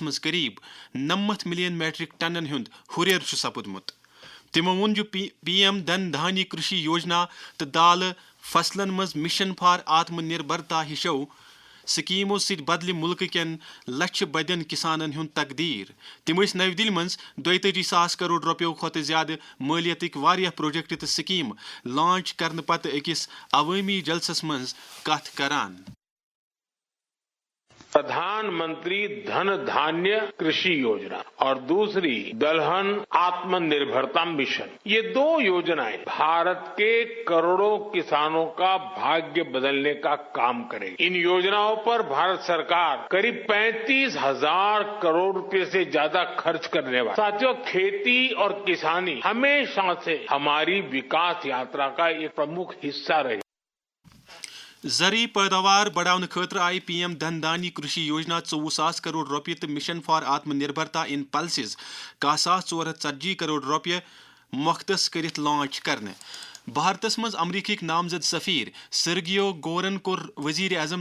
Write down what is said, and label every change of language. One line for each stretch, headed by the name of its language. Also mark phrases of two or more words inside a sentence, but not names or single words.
Kashmiri: منٛز قریب 90 ملین میٹرک ٹنن ہُنٛد ہُریر چھُ سپُدمُت تِمو ووٚن زِ پی ایم دھن دھانیہ کرشی یوجنا تہٕ دالہٕ فصلن منٛز مشن فار آتم نربرتا ہِشو سکیمو سۭتۍ بدلہِ مُلکہٕ کٮ۪ن لچھِ بٔدین کسانن ہُنٛد تقدیر تِم ٲسۍ نَوِ دِلہِ منٛز 42 ساس کروڑ رۄپیو کھۄتہٕ زیادٕ مٲلیتٕکۍ واریاہ پروجیکٹ تہٕ سکیٖم لانچ کرنہٕ پتہٕ أکِس عوٲمی جلسس منٛز کتھ کران
Hindi: प्रधान मंत्री धन धान्य कृषि योजना और दूसरी दलहन आत्मनिर्भरता मिशन, ये दो योजनाएं भारत के करोड़ों किसानों का भाग्य बदलने का काम करेगी। इन योजनाओं पर भारत सरकार करीब 35,000 करोड़ रुपए से ज्यादा खर्च करने वाली। साथियों, खेती और किसानी हमेशा से हमारी विकास यात्रा का एक प्रमुख हिस्सा रही।
Kashmiri: زرعی پیداوار بڑاونہٕ خٲطرٕ آیہِ پی ایم دھن دھانیہ کرشی یوجنا 24 ساس کروڑ رۄپیہِ تہٕ مشن فار آتم نربرتا ان پلسز 1,440 کروڑ رۄپیہِ مختص کٔرِتھ لانچ کرنہٕ بھارتس منٛز امریکہٕکۍ نامزد سفیر سرگیو گورن کوٚر وزیر اعظم